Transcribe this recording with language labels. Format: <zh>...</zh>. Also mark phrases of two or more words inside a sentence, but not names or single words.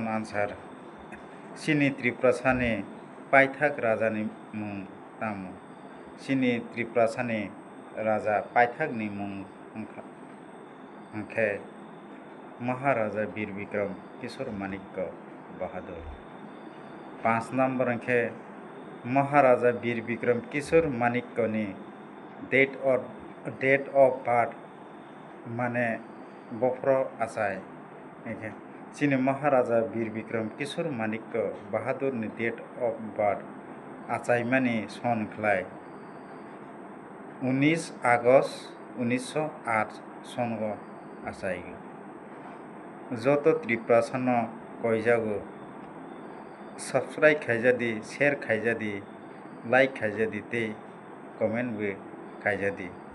<trp>answer Chini Tripura sani paithak rajani mung tamo Chini Tripura sani raja paithakni mung hingkhe Maharaja Bir Bikram Kishore Manikya Bahadur 5 number hingkhe Maharaja Bir Bikram Kishore Manikya ni</trp> <en>date of birth</en> <trp>mane bofro achai hingkhe Chini Maharaja Bir Bikram Kishore Manikya Bahadur ni</trp> <en>date of birth</en> <trp>achaimani son khlai 19 August 1908 songo achaigo joto Tripura sano koijago subscribe khaijadi share khaijadi like khaijadi tei comment bo khaijadi</trp>